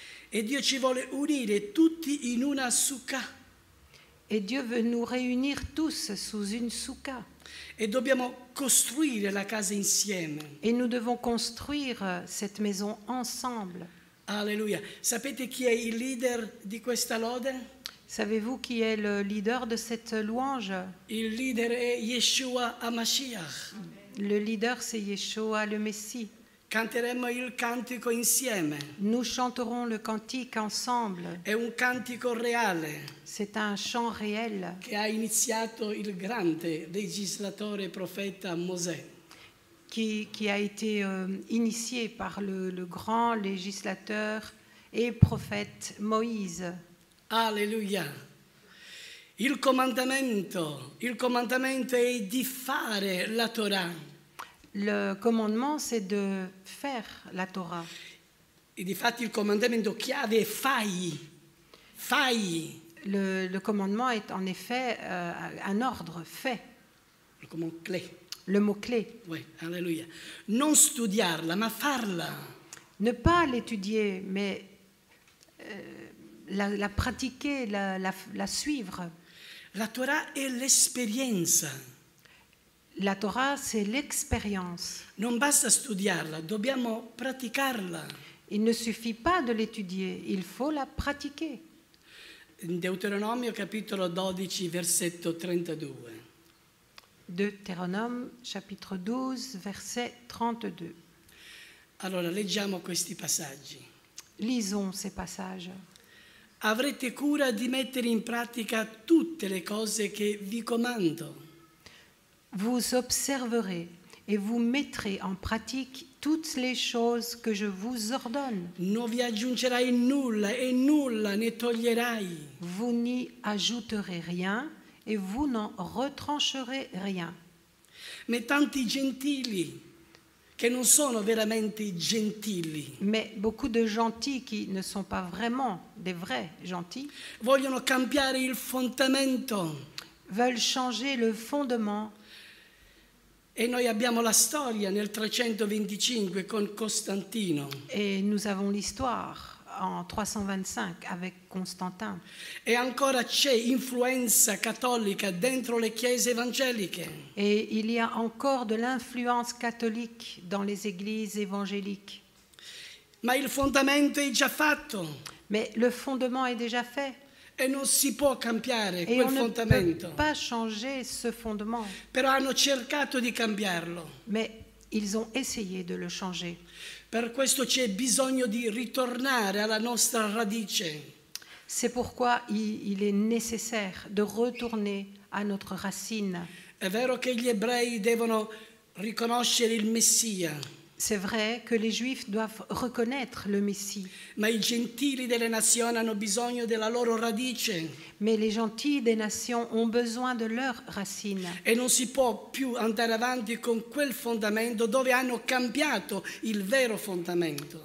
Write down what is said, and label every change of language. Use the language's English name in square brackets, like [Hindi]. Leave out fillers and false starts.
[Italian] E Dio ci vuole unire tutti in una sukkah. [French] Et Dieu veut nous réunir tous sous une soukha. [Italian] E dobbiamo costruire la casa insieme. [French] Et nous devons construire cette maison ensemble. Alleluia. [Italian] Sapete chi è il leader di questa lode? [French] Savez-vous qui est le leader de cette louange? [Italian] Il leader è Yeshua HaMashiach. [French] Le leader, c'est Yeshua, le Messie. [Italian] Canteremo il cantico insieme. [French] Nous chanterons le cantique ensemble. [Italian] È un cantico reale [French] C'est un chant réel [Italian] che ha iniziato il grande legislatore e profeta Mosè. [French] qui a été initié par le grand législateur et prophète Moïse. Alleluia. [Italian] Il comandamento è di fare la Torah. [French] Le commandement, c'est de faire la Torah. [Italian] E difatti il comandamento chiave è fai. [French] Le commandement est en effet un ordre, fait, [Italian] Il comando clé. [French] le mot-clé. Oui, [Italian] alleluia. Non studiarla, ma farla. [French] Ne pas l'étudier, mais la pratiquer, la suivre. [Italian] La Torah è l'esperienza. [French] La Torah, c'est l'expérience. [Italian] Non basta studiarla, dobbiamo praticarla. [French] Il ne suffit pas de l'étudier, il faut la pratiquer. [Italian] In Deuteronomio capitolo 12, versetto 32. [French] Deutéronome, chapitre 12, verset 32. [Italian] Allora, leggiamo questi passaggi. [French] Lisons ces passages. [Italian] Avrete cura di mettere in pratica tutte le cose che vi comando. [French] Vous observerez et vous mettrez en pratique toutes les choses que je vous ordonne. [Italian] Non vi aggiungerai nulla e nulla ne toglierai. [French] Vous n'y ajouterez rien et vous n'en retrancherez rien. [Italian] Ma tanti gentili, che non sono veramente gentili, [French] Mais beaucoup de gentils qui ne sont pas vraiment des vrais gentils [Italian] vogliono cambiare il fondamento. [French] veulent changer le fondement. [Italian] E noi abbiamo la storia nel 325 con Costantino. [French] Et nous avons l'histoire en 325 avec Constantin. [Italian] E ancora c'è influenza cattolica dentro le chiese evangeliche. [French] Et il y a encore de l'influence catholique dans les églises évangéliques. [Italian] Ma il fondamento è già fatto [French] Mais le fondement est déjà fait. [Italian] e non si può cambiare [French] Et [Italian] quel [French] on ne peut [Italian] fondamento. [French] pas changer ce fondement. [Italian] Però hanno cercato di cambiarlo. [French] Mais ils ont essayé de le changer. [Italian] Per questo c'è bisogno di ritornare alla nostra radice. [French] C'est pourquoi il est nécessaire de retourner à notre racine. [Italian] È vero che gli ebrei devono riconoscere il Messia, [French] C'est vrai que les Juifs doivent reconnaître le Messie, [Italian] ma i gentili delle nazioni hanno bisogno della loro radice [French] mais les gentils des nations ont besoin de leurs racines. [Italian] e non si può più andare avanti con quel fondamento dove hanno cambiato il vero fondamento.